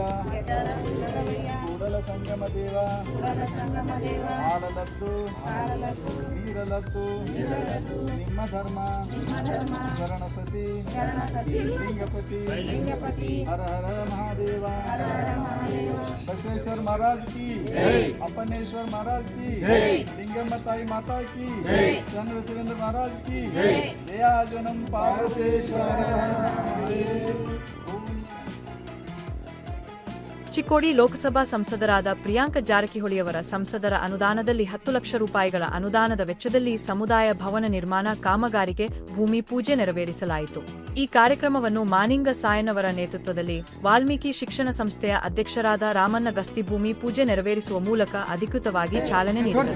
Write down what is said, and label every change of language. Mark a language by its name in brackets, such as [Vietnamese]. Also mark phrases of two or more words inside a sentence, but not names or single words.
[Kannada] ಕೂಡಲ ಸಂಗಮ ದೇವ ಆಡಲದ್ದು ನೀರಲದ್ದು ನಿಮ್ಮ ಧರ್ಮ ಶರಣ ಸತಿ ಲಿಂಗಪತಿ ಹರ ಹರ ಮಹಾದೇವ. [Hindi] बसवेश्वर महाराज की, अपनेश्वर महाराज की, लिंगम ताई माता की, चंद्रशेखर महाराज की, दया जन्म पार्वतेश्वर. [Kannada] ಚಿಕ್ಕೋಡಿ ಲೋಕಸಭಾ ಸಂಸದರಾದ ಪ್ರಿಯಾಂಕ ಜಾರಕಿಹೊಳಿಯವರ ಸಂಸದರ ಅನುದಾನದಲ್ಲಿ 10 ಲಕ್ಷ ರೂಪಾಯಿಗಳ ಅನುದಾನದ ವೆಚ್ಚದಲ್ಲಿ ಸಮುದಾಯ ಭವನ ನಿರ್ಮಾಣ ಕಾಮಗಾರಿಗೆ ಭೂಮಿ ಪೂಜೆ ನೆರವೇರಿಸಲಾಯಿತು. ಈ ಕಾರ್ಯಕ್ರಮವನ್ನು ಮಾನಿಂಗ ಸಾಯನವರ ನೇತೃತ್ವದಲ್ಲಿ ವಾಲ್ಮೀಕಿ ಶಿಕ್ಷಣ ಸಂಸ್ಥೆಯ ಅಧ್ಯಕ್ಷರಾದ ರಾಮಣ್ಣ ಗಸ್ತಿ ಭೂಮಿ ಪೂಜೆ ನೆರವೇರಿಸುವ ಮೂಲಕ ಅಧಿಕೃತವಾಗಿ ಚಾಲನೆ ನೀಡಿದರು.